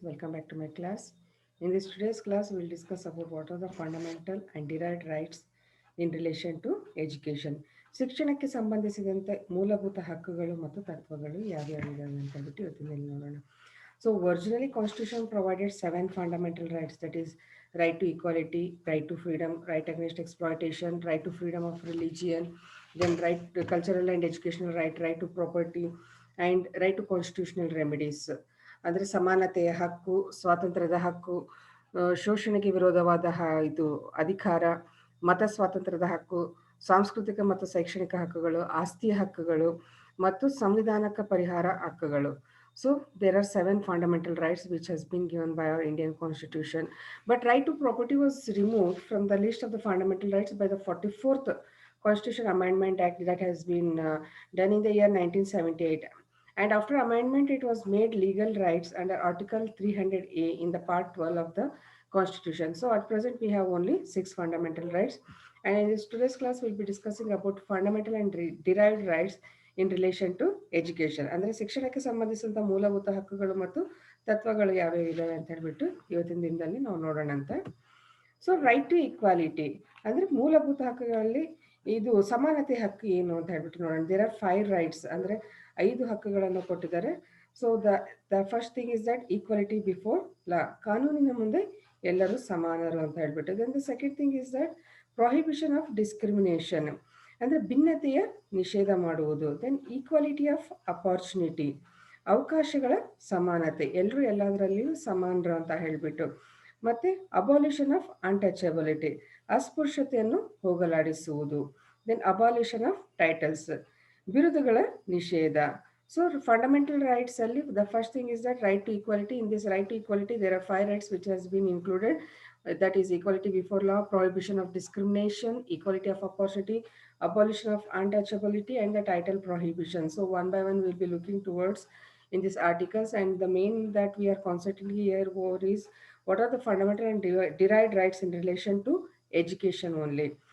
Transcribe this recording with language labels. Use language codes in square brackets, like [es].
[en] Welcome back to my class. In this today's class, we will discuss about what are the fundamental and derived rights in relation to education. [kn] ಶಿಕ್ಷಣಕ್ಕೆ ಸಂಬಂಧಿಸಿದಂತೆ ಮೂಲಭೂತ ಹಕ್ಕುಗಳು ಮತ್ತು ತತ್ವಗಳು ಯಾವ್ಯಾವಿದಾವೆ ಅಂತ ಹೇಳ್ಬಿಟ್ಟು ಇವತ್ತಿನಲ್ಲಿ ನೋಡೋಣ. [en] So originally Constitution provided 7 fundamental rights, that is right to equality, right to freedom, right against exploitation, right to freedom of religion, then right to cultural and educational right, right to property, and right to constitutional remedies. [kn] ಅಂದರೆ ಸಮಾನತೆಯ ಹಕ್ಕು, ಸ್ವಾತಂತ್ರ್ಯದ ಹಕ್ಕು, ಶೋಷಣೆಗೆ ವಿರೋಧವಾದ ಇದು ಅಧಿಕಾರ, ಮತ ಸ್ವಾತಂತ್ರ್ಯದ ಹಕ್ಕು, ಸಾಂಸ್ಕೃತಿಕ ಮತ್ತು ಶೈಕ್ಷಣಿಕ ಹಕ್ಕುಗಳು, ಆಸ್ತಿಯ ಹಕ್ಕುಗಳು ಮತ್ತು ಸಂವಿಧಾನಕ ಪರಿಹಾರ ಹಕ್ಕುಗಳು. [en] So there are 7 fundamental rights which has been given by our Indian Constitution. But right to property was removed from the list of the fundamental rights by the 44th Constitution Amendment Act that has been done in the year 1978. And after amendment, it was made legal rights under Article 300A in the Part 12 of the Constitution. So at present, we have only 6 fundamental rights. And in this today's class, we'll be discussing about fundamental and derived rights in relation to education. [kn] ಅಂದರೆ ಶಿಕ್ಷಣಕ್ಕೆ ಸಂಬಂಧಿಸಿದಂಥ ಮೂಲಭೂತ ಹಕ್ಕುಗಳು ಮತ್ತು ತತ್ವಗಳು ಯಾವ್ಯಾವ ಇದಾವೆ ಅಂತ ಹೇಳ್ಬಿಟ್ಟು ಇವತ್ತಿನ ದಿನದಲ್ಲಿ ನಾವು ನೋಡೋಣ ಅಂತ. [en] so right to equality [kn] ಅಂದರೆ ಮೂಲಭೂತ ಹಕ್ಕುಗಳಲ್ಲಿ ಇದು ಸಮಾನತೆ ಹಕ್ಕು ಏನು ಅಂತ ಹೇಳ್ಬಿಟ್ಟು ನೋಡೋಣ. [en] there are 5 rights, [kn] ಅಂದರೆ 5 ಹಕ್ಕುಗಳನ್ನು ಕೊಟ್ಟಿದ್ದಾರೆ. [en] so the first thing is that equality before law, [kn] ಕಾನೂನಿನ ಮುಂದೆ ಎಲ್ಲರೂ ಸಮಾನರು ಅಂತ ಹೇಳ್ಬಿಟ್ಟು. [en] then the second thing is that prohibition of discrimination, [kn] ಅಂದರೆ ಭಿನ್ನತೆಯ ನಿಷೇಧ ಮಾಡುವುದು. [en] then equality of opportunity, [kn] ಅವಕಾಶಗಳ ಸಮಾನತೆ, ಎಲ್ಲರೂ ಎಲ್ಲದರಲ್ಲಿಯೂ ಸಮಾನರು ಅಂತ ಹೇಳಿಬಿಟ್ಟು. ಮತ್ತು [en] abolition of untouchability, [kn] ಅಸ್ಪೃಶ್ಯತೆಯನ್ನು ಹೋಗಲಾಡಿಸುವುದು. [en] then abolition of titles, [kn] ಬಿರುದುಗಳ ನಿಷೇಧ. [en] So fundamental rights ಅಲ್ಲಿ the first thing is that right to equality. In this right to equality there are 5 rights which has been included. That is equality before law, prohibition of discrimination, equality of opportunity, abolition of untouchability, and the title prohibition. So one by one we'll be looking towards in these articles, and the main that we are constantly here over is what are the fundamental and derived rights in relation to education only.